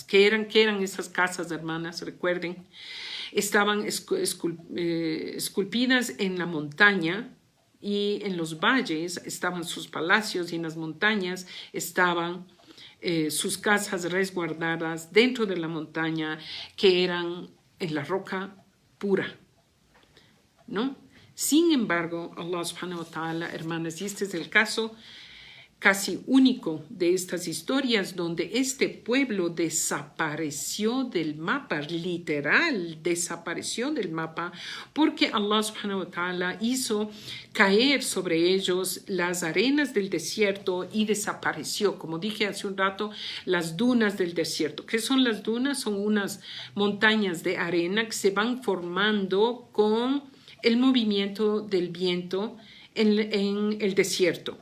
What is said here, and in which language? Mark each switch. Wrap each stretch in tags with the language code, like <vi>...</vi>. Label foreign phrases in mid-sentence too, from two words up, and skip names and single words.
<es>¿Qué eran esas casas, hermanas? Recuerden, estaban esculpidas en la montaña y en los valles estaban sus palacios y en las montañas estaban sus casas resguardadas dentro de la montaña que eran en la roca pura, ¿no? Sin embargo,</es> <ar>الله سبحانه وتعالى,</ar> <es>hermanas, y este es el caso casi único de estas historias donde este pueblo desapareció del mapa, literal, desapareció del mapa, porque</es> <ar>الله سبحانه وتعالى</ar> <es>hizo caer sobre ellos las arenas del desierto y desapareció. Como dije hace un rato, las dunas del desierto. ¿Qué son las dunas? Son unas montañas de arena que se van formando con el movimiento del viento en el desierto.</es>